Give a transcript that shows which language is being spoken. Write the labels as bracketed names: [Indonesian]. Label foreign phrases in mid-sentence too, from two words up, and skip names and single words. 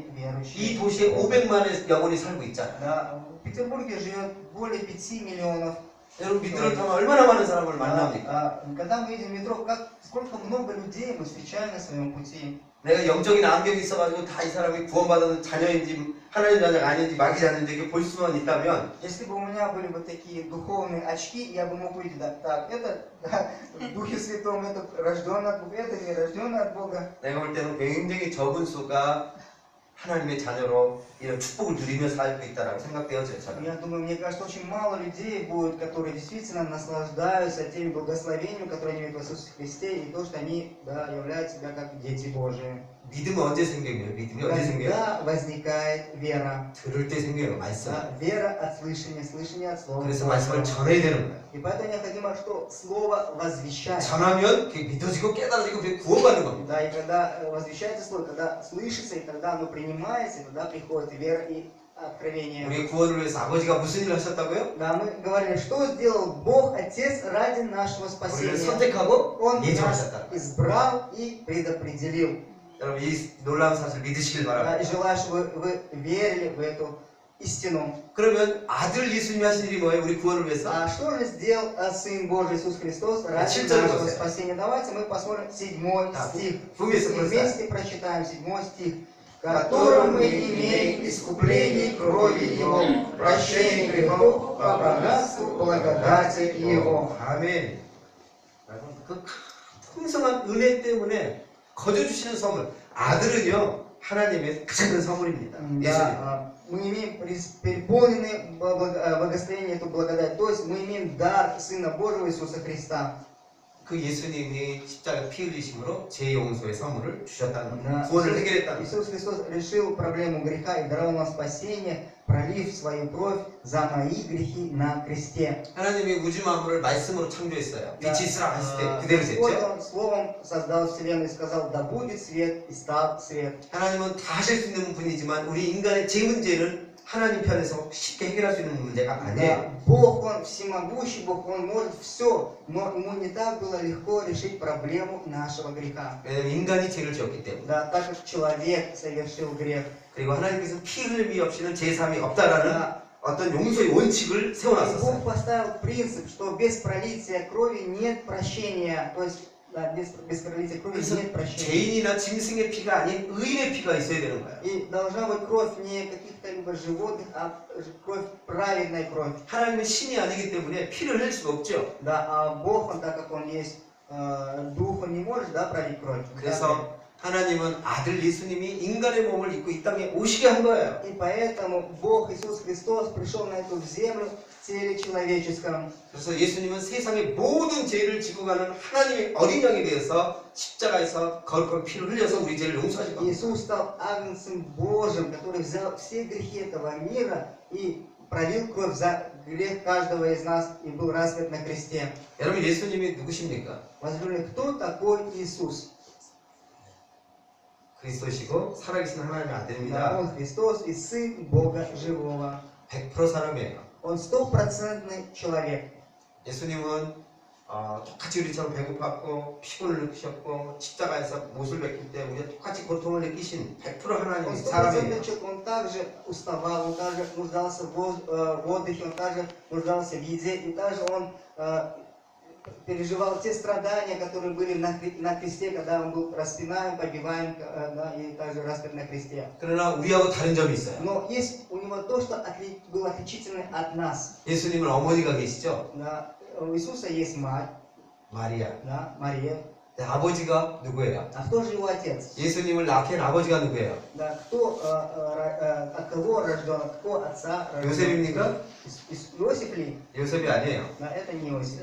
[Korean] 이 [Russian] верующие? [Korean] 도시에 500만의 영혼이 살고 있잖아요. [Russian] Да, в Петербурге живет более 5 миллионов. [Korean] 여러분 밑으로 타면 얼마나 많은 사람을 만납니까? [Russian] Когда мы едем в метро, сколько много людей мы встречаем на своем пути. [Korean] 내가 영적인 안경이 있어가지고 다 이 사람이 구원받은 자녀인지 하나님 자녀가 아닌지 마귀 자녀인지 이렇게 볼 수만 있다면 [Russian] Если бы у меня были вот такие духовные очки, я бы мог увидеть, да, так, это да, в Духе Святом, это рожденный от Бога, это не рожденный от Бога. [Korean] 내가 볼 때는 굉장히 적은 수가 하나님의 자녀로 이런 축복을 누리며 살고 있다라고 생각되어져요. 저는. [Russian] Я думаю, мне кажется, очень мало людей будет, которые действительно наслаждаются теми благословениями, которые они имеют в Иисусе Христе, и то, что они, да, являют себя как дети Божии. [Korean] 믿음은 언제 생겨요? 믿음이 언제 생겨요? [Russian] Когда возникает вера? [Korean] 들을 때 생겨요. 말씀. [Russian] Да, вера от слышания, слышание от слова. [Korean] 그래서 말씀을 전해야 되는 거예요. [Russian] И поэтому необходимо, что слово возвещать. [Korean] 전하면 그게 믿어지고 깨달아지고 그게 구원받는 겁니다. [Russian] Да, и когда возвещается слово, когда слышится, и когда оно принимается, и тогда приходит и вера, и откровение. [Korean] 우리의 구원을 위해서 아버지가 무슨 일을 하셨다고요? [Russian] Да, мы говорили, что сделал Бог Отец ради нашего [Korean] 우리를 [Russian] спасения. [Korean] 선택하고 [Russian] Он нас [Korean] 예정하셨다. [Russian] избрал и предопределил. [Korean] 여러분 이 놀라운 사실 믿으시길 [Russian] Да, [Korean] 바랍니다. [Russian] и желаю, чтобы вы верили в эту истину. [Korean] 그러면 아들 예수님이 하신 일이 뭐예요? 우리 구원을 위해서? [Russian] А что же сделал Сын Божий Иисус Христос ради Читали нашего вы? спасения? Давайте мы посмотрим 7 Да, стих. вместе И вместе прочитаем 7 стих. «Которым мы имеем искупление крови Его, прощение грехов по богатству благодати Его». [Korean] 아멘. 그 풍성한 은혜 때문에 거저주시는 선물. 아들은요 하나님의 가장 큰 선물입니다. 예수님. [Russian] Да, мы имеем переполненное благословение, эту благодать. То есть мы имеем дар Сына Божьего Иисуса Христа. [Korean] 그 예수님이 십자가 피 흘리심으로 제 용서의 선물을 주셨다는 겁니다. [Russian] Да, [Korean] 구원을 해결했다는 겁니다. [Russian] Иисус Христос решил проблему греха и даровал нам спасение, пролив свою кровь за мои грехи на кресте. [Korean] 하나님이 우주 만물을 말씀으로 창조했어요. [Russian] Да, [Korean] 빛이 있으라 하실 때 그대로 [Russian] Господь, [Korean] 됐죠. [Russian] Он словом создал вселенную и сказал, да будет свет, и стал свет. [Korean] 하나님은 다 하실 수 있는 분이지만 우리 인간의 제 문제는 하나님 편에서 쉽게 해결할 수 있는 문제가 [Russian] Да, [Korean] 아니에요. [Russian] Бог, Он всемогущий, Бог, Он может все, но Ему не так было легко решить проблему нашего греха. [Korean] 왜냐하면 인간이 죄를 지었기 때문에. [Russian] Да, так как человек совершил грех. [Korean] 그리고 하나님께서 피 흘림이 없이는 제3이 없다라는 [Russian] Да, [Korean] 어떤 용서의 원칙을 [Russian] и [Korean] 세워놨었어요. [Russian] Бог поставил принцип, что без пролития крови нет прощения. То есть, да, без пролития крови [Korean] 그래서 [Russian] нет прощения. [Korean] 죄인이나 짐승의 피가 아닌 의인의 피가 있어야 되는 거예요. [Russian] И должна быть кровь не каких-то либо животных, а кровь, праведная кровь. [Korean] 하나님은 신이 아니기 때문에 피를 흘릴 수가 없죠. [Russian] Да, а Бог, Он так как Он есть Дух, Он не может, да, пролить кровь. [Korean] 그래서 하나님은 아들 예수님이 인간의 몸을 입고 이 땅에 오시게 한 거예요. [Russian] И поэтому Бог Иисус Христос пришел на эту землю в теле человеческом. [Korean] 그래서 예수님은 세상의 모든 죄를 지고 가는 하나님의 어린 양이 되어서 십자가에서 거룩한 피를 흘려서 우리 죄를 용서하신 겁니다. [Russian] Иисус стал агнцем Божьим, который взял все грехи этого мира и пролил кровь за грех каждого из нас и был распят на кресте. [Korean] 여러분 예수님이 누구십니까? [Russian] Возлюбленные, кто такой Иисус? [Korean] 그리스도시고 살아계신 하나님의 [Russian] Да, [Korean] 아들입니다. [Russian] Он Христос и Сын Бога Живого. [Korean] 100% 사람이에요. [Russian] Он стопроцентный человек. [Korean] 예수님은 똑같이 우리처럼 배고팠고 피곤을 느끼셨고 십자가에서 못을 베낄 때 우리가 똑같이 고통을 느끼신 100% [Russian] Он [Korean] 하나님의 [Russian] стопроцентный [Korean] 사람이에요. [Russian] человек, он также уставал, он также нуждался в отдыхе, он также нуждался в еде, и также он переживал те страдания, которые были на кресте, когда он был распинаем, побиваем, да, и также распят на кресте. [Korean] 그러나 우리하고 다른 점이 있어요. [Russian] Но есть у него то, что было отличительно от нас. [Korean] 예수님은 어머니가 계시죠? [Russian] Да, у Иисуса есть мать, [Korean] 마리아. [Russian] да, Мария. [Korean] 네, 아버지가 누구예요? [Russian] А кто же его отец? [Korean] 예수님을 낳게 한 아버지가 누구예요? [Russian] Да, кто, от кого рожден, от какого отца рожден? [Korean] 요셉입니까? [Russian] Иосиф ли? [Korean] 요셉이 아니에요. [Russian] Да, это не Иосиф.